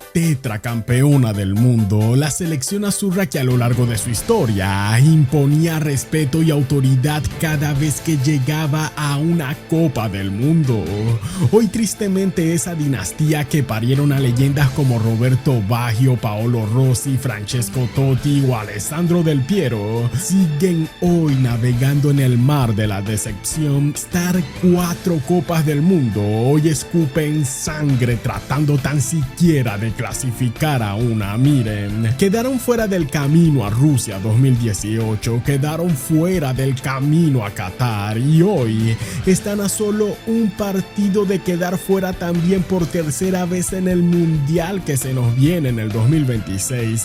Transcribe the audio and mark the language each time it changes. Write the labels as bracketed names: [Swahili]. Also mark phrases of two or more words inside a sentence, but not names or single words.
[Spanish] tetracampeona del mundo, la selección azurra que a lo largo de su historia imponía respeto y autoridad cada vez que llegaba a una Copa del Mundo. Hoy tristemente esa dinastía que parieron a leyendas como Roberto Baggio, Paolo Rossi, Francesco Totti o Alessandro Del Piero siguen hoy navegando en el mar de la decepción. Estar 4 Copas del Mundo hoy escupen sangre tratando tan siquiera de clasificar a una. Miren, quedaron fuera del camino a Rusia 2018, quedaron fuera del camino a Qatar y hoy están a solo un partido de quedar fuera también por tercera vez en el Mundial que se nos viene en el 2026.